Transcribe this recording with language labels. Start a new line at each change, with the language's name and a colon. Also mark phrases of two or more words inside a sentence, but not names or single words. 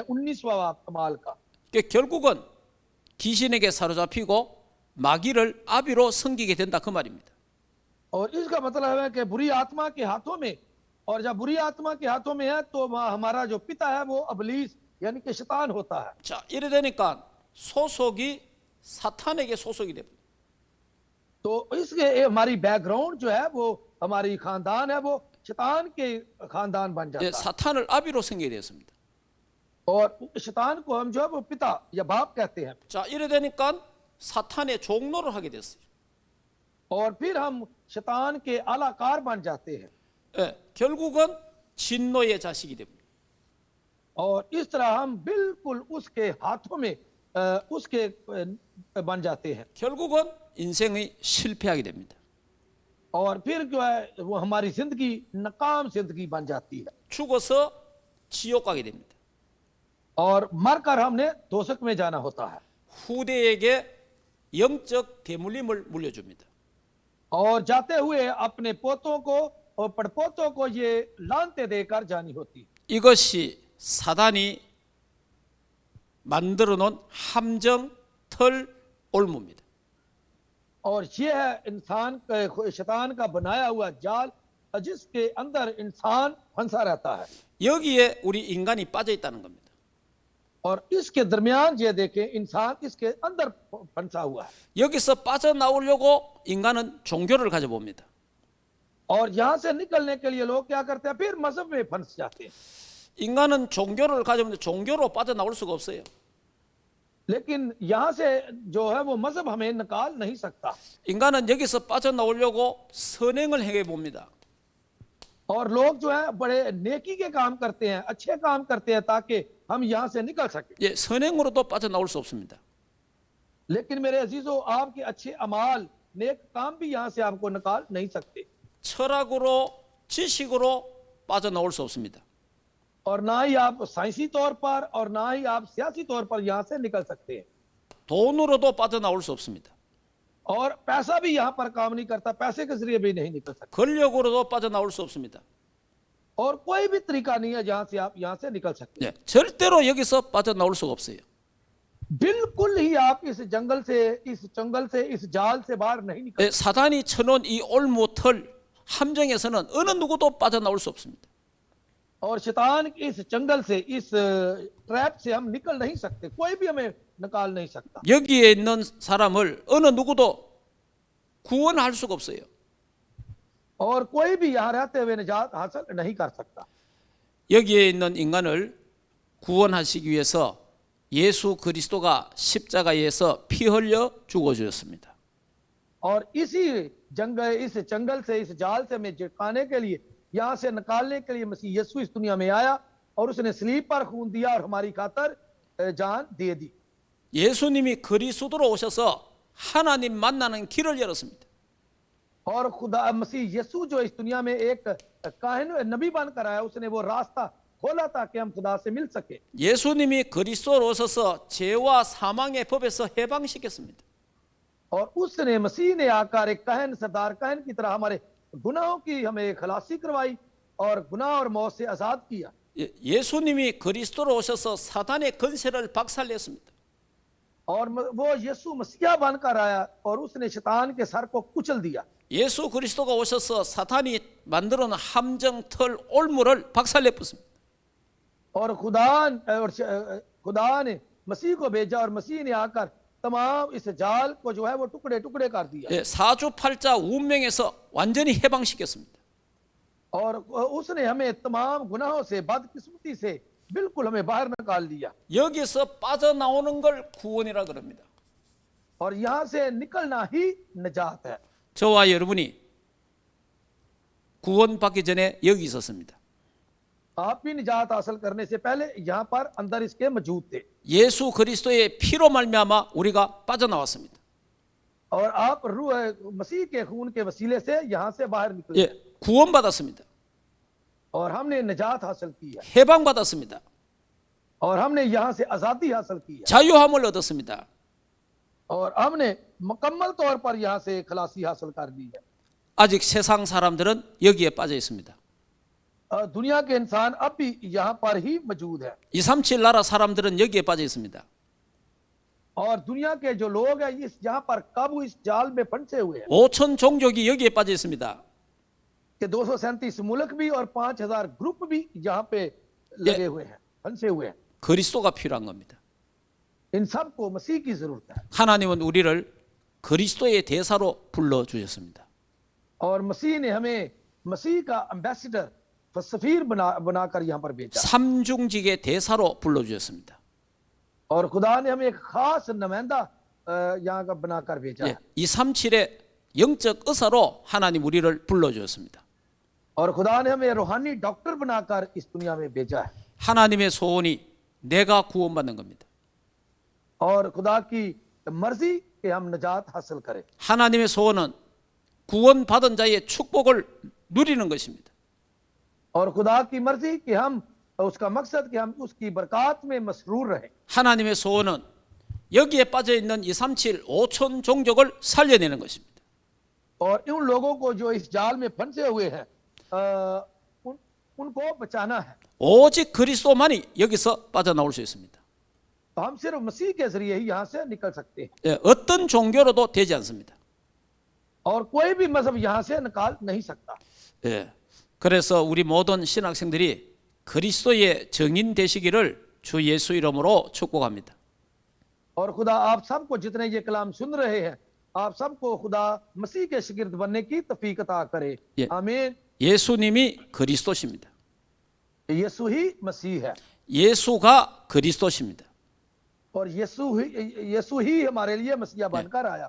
Urdu: 19واں اعمال کا
Korean: 결국은 귀신에게 사로잡히고 마귀를 아비로 섬기게 된다 그 말입니다.
Urdu: اور اس کا مطلب ہے کہ بری آتما کے ہاتھوں میں، اور جب بری آتما کے ہاتھوں میں ہے تو ہمارا جو پتا ہے وہ ابلیس یعنی کہ شیطان ہوتا ہے.
Korean: 자, 이래 되니까 소속이 사탄에게 소속이 됩니다.
Urdu: تو اس کے ہماری بیک گراؤنڈ جو ہے وہ ہماری خاندان ہے وہ شیطان کے خاندان بن جاتا
Korean: 예,
Urdu: है।
Korean: 사탄을 아비로 섬기게 되었습니다.
Urdu: اور شیطان کو ہم جو ہے وہ پتا یا باپ کہتے ہیں.
Korean: 자, 이래 되니까 사탄의 종로를 하게 됐어요.
Urdu: اور پھر ہم شیطان کے آلہ کار بن جاتے ہیں.
Korean: 예, 결국은 진노의 자식이 됩니다.
Urdu: اور اس طرح ہم بالکل اس کے ہاتھوں میں اس کے بن جاتے ہیں.
Korean: 결국은 인생의 실패하게 됩니다.
Urdu: اور پھر جو ہے وہ ہماری زندگی ناکام زندگی بن جاتی ہے.
Korean: 죽어서 지옥 가게 됩니다.
Urdu: اور مر کر ہم نے دوزخ میں جانا ہوتا ہے.
Korean: 후대에게 영적 대물림을 물려줍니다.
Urdu: اور جاتے ہوئے اپنے پوتوں کو اور پڑپوتوں کو یہ لعنتیں دے کر جانی ہوتی ہے.
Korean: 이것이 사단이 만들어 놓은 함정, 털, 올무입니다.
Urdu: اور یہ ہے انسان شیطان کا بنایا ہوا جال جس کے اندر انسان پھنسا رہتا ہے.
Korean: 여기에 우리 인간이 빠져 있다는 겁니다.
Urdu: اور اس کے درمیان یہ دیکھیں انسان اس کے اندر پھنسا ہوا ہے.
Korean: 여기서 빠져나오려고 인간은 종교를 가져봅니다.
Urdu: اور یہاں سے نکلنے کے لیے لوگ کیا کرتے ہیں? پھر مذہب میں پھنس جاتے ہیں.
Korean: 인간은 종교를 가져보는데 종교로 빠져나올 수가 없어요.
Urdu: لیکن یہاں سے جو ہے وہ مذہب ہمیں نکال نہیں سکتا.
Korean: 인간은 여기서 빠져나오려고 선행을 행해 봅니다.
Urdu: اور لوگ جو ہے بڑے نیکی کے کام کرتے ہیں، اچھے کام کرتے ہیں تاکہ ہم یہاں سے نکل سکے.
Korean: 예, 선행으로도 빠져나올 수 없습니다.
Urdu: لیکن میرے عزیزوں، آپ کے اچھے اعمال نیک کام بھی یہاں سے آپ کو نکال نہیں سکتے.
Korean: 철학으로, 지식으로 빠져나올 수 없습니다.
Urdu: اور نہ ہی آپ سائنسی طور پر اور نہ ہی آپ سیاسی طور پر یہاں سے نکل سکتے ہیں.
Korean: 돈으로도 빠져나올 수 없습니다.
Urdu: اور پیسہ بھی یہاں پر کام نہیں کرتا، پیسے کے ذریعے بھی نہیں نکل سکتے.
Korean: 권력으로도 빠져나올 수 없습니다.
Urdu: اور کوئی بھی طریقہ نہیں ہے جہاں سے آپ یہاں سے نکل سکتے ہیں.
Korean: 예, 절대로 여기서 빠져나올 수가 없어요.
Urdu: بالکل ہی آپ اس جنگل سے اس جال سے باہر نہیں نکل.
Korean: 예, 사단이 쳐놓은 이 올무, 털, 함정에서는 어느 누구도 빠져나올 수 없습니다.
Urdu: اور شیطان اس جنگل سے اس ٹریپ سے ہم نکل نہیں سکتے، کوئی بھی ہمیں نکال نہیں سکتا.
Korean: 여기에 있는 사람을 어느 누구도 구원할 수가 없어요.
Urdu: اور کوئی بھی یہاں رہتے ہوئے نجات حاصل نہیں کر سکتا.
Korean: 여기에 있는 인간을 구원하시기 위해서 예수 그리스도가 십자가에서 피 흘려 죽어주셨습니다.
Urdu: اور اس جنگل سے اس جال سے ہمیں جتانے کے لیے، یہاں سے نکالنے کے لیے مسیح یسوع اس دنیا میں آیا اور اس نے صلیب پر خون دیا اور ہماری خاطر جان دے دی.
Korean: 예수님이 그리스도로 오셔서 하나님 만나는 길을 열었습니다.
Urdu: اور خدا مسیح یسوع جو اس دنیا میں ایک کاہن نبی بن کر آیا، اس نے وہ راستہ کھولا تاکہ ہم خدا سے مل سکے.
Korean: 예수님이 그리스도로 오셔서 죄와 사망의 법에서 해방시켰습니다.
Urdu: اور اس نے مسیح نے آ کر ایک کہن سردار کہن کی طرح ہمارے گناہوں کی ہمیں خلاصی کروائی اور گناہ اور موت سے آزاد کیا.
Korean: 예수님이 그리스도로 오셔서 사단의 권세를 박살냈습니다.
Urdu: اور وہ یسوع مسیحا بن کر آیا اور اس نے شیطان کے سر کو کچل دیا.
Korean: 예수 그리스도가 오셔서 사탄이 만들어 놓은 함정, 털, 올무를 박살내버렸습니다.
Urdu: اور خدا نے مسیح کو بھیجا اور مسیح نے آ کر تمام اس جال کو جو ہے وہ ٹکڑے ٹکڑے کر دیا.
Korean: 예, 사주팔자 운명에서 완전히 해방시켰습니다.
Urdu: اور اس نے ہمیں تمام گناہوں سے، بدقسمتی سے بالکل ہمیں باہر نکال دیا.
Korean: 여기서 빠져나오는 걸 구원이라 그럽니다.
Urdu: اور یہاں سے نکلنا ہی نجات ہے.
Korean: 저와 여러분이 구원받기 전에 여기 있었습니다.
Urdu: آپ بھی نجات حاصل کرنے سے پہلے یہاں پر اندر اس کے موجود تھے
Korean: 예수 그리스도의 피로 말미암아 우리가 빠져나왔습니다.
Urdu: اور آپ روح مسیح کے خون کے وسیلے سے یہاں سے باہر نکلے
Korean: 예, 구원받았습니다.
Urdu: اور ہم نے نجات حاصل کی ہے
Korean: 해방받았습니다.
Urdu: اور ہم نے یہاں سے آزادی حاصل کی ہے
Korean: 자유함을 얻었습니다.
Urdu: اور ہم نے مکمل طور پر یہاں سے خلاصی حاصل کر لی ہے
Korean: 아직 세상 사람들은 여기에 빠져 있습니다.
Urdu: دنیا کے انسان اب بھی یہاں پر ہی موجود ہے
Korean: 237 나라 사람들은 여기에 빠져 있습니다.
Urdu: اور دنیا کے جو لوگ ہیں اس یہاں پر کب اس جال میں پھنسے ہوئے ہیں
Korean: 5천 종족이 여기에 빠져 있습니다.
Urdu: کہ 237 ملک بھی اور 5000 گروپ بھی یہاں پہ لگے ہوئے ہیں پھنسے ہوئے ہیں
Korean: 그리스도가 필요한 겁니다.
Urdu: ان سب کو مسیح کی ضرورت ہے
Korean: 하나님은 우리를 그리스도의 대사로 불러 주셨습니다.
Urdu: اور مسیح نے ہمیں مسیح کا ایمبیسیڈر سفیر بنا کر یہاں پر بھیجا
Korean: 삼중직의 대사로 불러 주셨습니다.
Urdu: اور خدا نے ہمیں ایک خاص نمائندہ یہاں کا بنا کر بھیجا ہے
Korean: 237의 영적 의사로 하나님 우리를 불러 주셨습니다.
Urdu: اور خدا نے ہمیں روحانی ڈاکٹر بنا کر اس دنیا میں بھیجا ہے
Korean: 하나님의 소원이 내가 구원받는 겁니다.
Urdu: اور خدا کی مرضی کہ ہم نجات حاصل کریں
Korean: 하나님의 소원은 구원받은 자의 축복을 누리는 것입니다.
Urdu: اور خدا کی مرضی کہ ہم اس کا مقصد کہ ہم اس کی برکت میں مسرور رہیں
Korean: 하나님의 소원은 여기에 빠져 있는 237 5천 종족을 살려내는 것입니다.
Urdu: اور ان لوگوں کو جو اس جال میں پھنسے ہوئے ہیں ان کو بچانا ہے
Korean: 오직 그리스도만이 여기서 빠져나올 수 있습니다.
Urdu: تو ہم صرف مسیح کے ذریعے ہی یہاں سے نکل سکتے ہیں
Korean: 예, 어떤 종교로도 되지 않습니다.
Urdu: اور کوئی بھی مذہب یہاں سے نکال نہیں سکتا
Korean: 예, 그래서 우리 모든 신학생들이 그리스도의 증인 되시기를 주 예수 이름으로 축복합니다.
Urdu: اور خدا آپ سب کو جتنے یہ کلام سن رہے ہیں آپ سب کو خدا مسیح کے شاگرد بننے کی توفیق عطا کرے
Korean: 예.
Urdu: आमीन
Korean: 예수님이 그리스도십니다.
Urdu: یسوع ہی مسیح ہے
Korean: 예수가 그리스도십니다.
Urdu: اور یسوع ہی ہمارے لیے مسیحا بن کر آیا